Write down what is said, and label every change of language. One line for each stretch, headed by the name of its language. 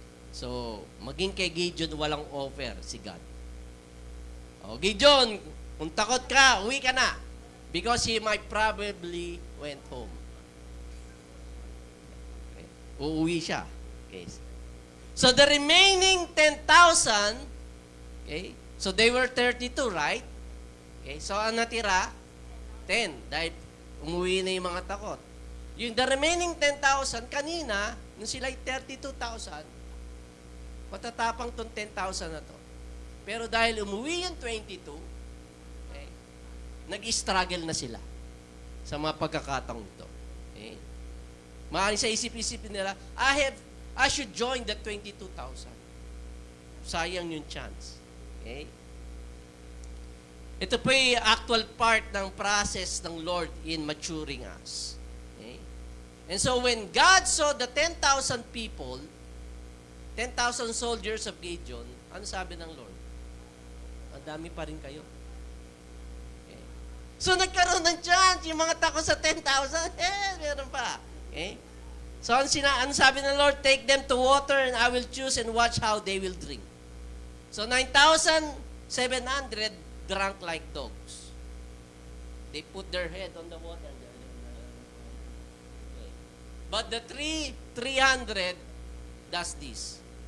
Filipino: So, maging kay Gideon, walang offer si God. O, Gideon, kung takot ka, uwi ka na.
English: Because he might probably went home. Okay.
Filipino: Uuwi siya.
English: Okay. So, the remaining 10,000, okay, so they were 32, right?
Filipino: Okay, so ang natira, 10, dahil umuwi na yung mga takot. Yung the remaining 10,000, kanina, nung sila ay 32,000, matatapang tong 10,000 na to. Pero dahil umuwi yung 22, okay, nag-struggle na sila sa mga pagkakataong ito. Okay? Maaaring sa isip-isip nila,
English: I should join the 22,000.
Filipino: Sayang yung chance. Okay? Ito po yung actual part ng process ng Lord
English: in maturing us.
Filipino: Okay?
English: And so when God saw the 10,000 people, 10,000 soldiers of Gideon,
Filipino: ano sabi ng Lord? Ang dami pa rin kayo. Okay. So nagkaroon ng chance, yung mga takot sa 10,000, meron pa. Okay? So ano sabi ng Lord?
English: Take them to water and I will choose and watch how they will drink. So 9,700 drank like dogs. They put their head on the water. Okay. But the 300 does this.